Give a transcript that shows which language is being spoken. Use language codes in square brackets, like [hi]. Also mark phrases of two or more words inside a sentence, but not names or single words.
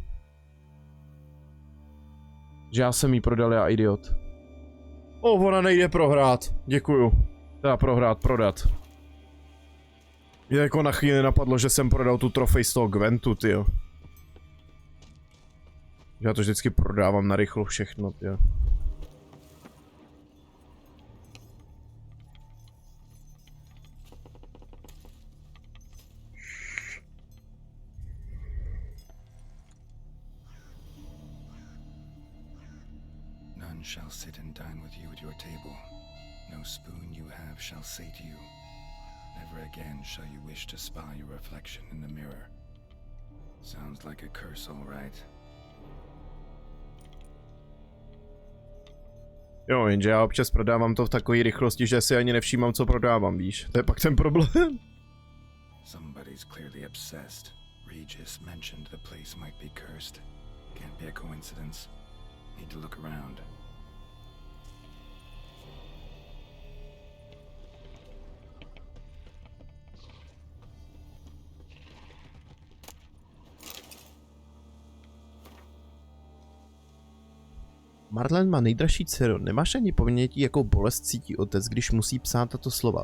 [cs] Že já jsem jí prodal, já idiot. Ona nejde prohrát. Děkuju. Teda prodat. Mě jako na chvíli napadlo, že jsem prodal tu trofej z toho Gwentu, tyjo. Já to vždycky prodávám na rychlo všechno, tyjo. [en] None shall sit and dine with you at your table. No spoon you have shall say to you, never again shall you wish to spy your reflection in the mirror. Sounds like a curse, all right. [cs] Jo, jenže já občas prodávám to v takové rychlosti, že si ani nevšímám, co prodávám, víš? To je pak ten problém. [en] Somebody's clearly obsessed. Regis mentioned the place might be cursed. Can't be a coincidence. Need to look around. [cs] Marlen má nejdražší dceru, nemáš ani ponětí, jakou bolest cítí otec, když musí psát tato slova.